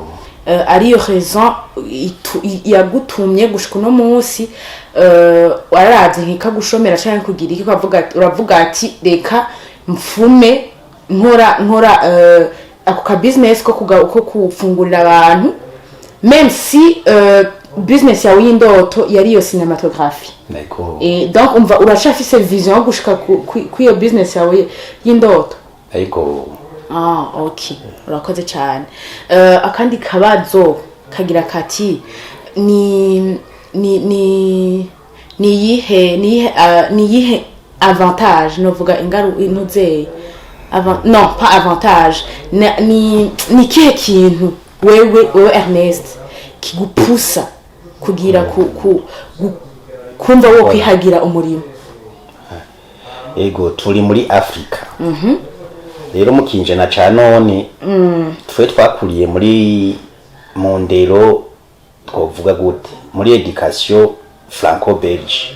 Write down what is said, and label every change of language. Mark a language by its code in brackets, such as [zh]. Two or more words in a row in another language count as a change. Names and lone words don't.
[rn] ariyo raison yagutumye gushika no munsi wararavye nkikagushomera cyane kugira iki uravuga ati reka mfume nkora ako ka business ko kufungurira abantu [fr] même si [rn] business yawe y'indoto yari yo cinematography. [fr] D'accord. [rn] Donc umva urashafise vision gushika ku iyo business yawe y'indoto. Ego Okay. Urakoze cyane. Akandi kabazo kagira kati ni yihe avantage novuga ingaru intuze [fr] non pas avantage [rn] ni kihe kintu wewe Ernest kigupusa kugira kumva wo kwihagira umurimo. Ego turi muri Afrika. Rero mukinjana ca none twe twakuriye muri mu ndero twovuga gute muri [fr] education franco-belge.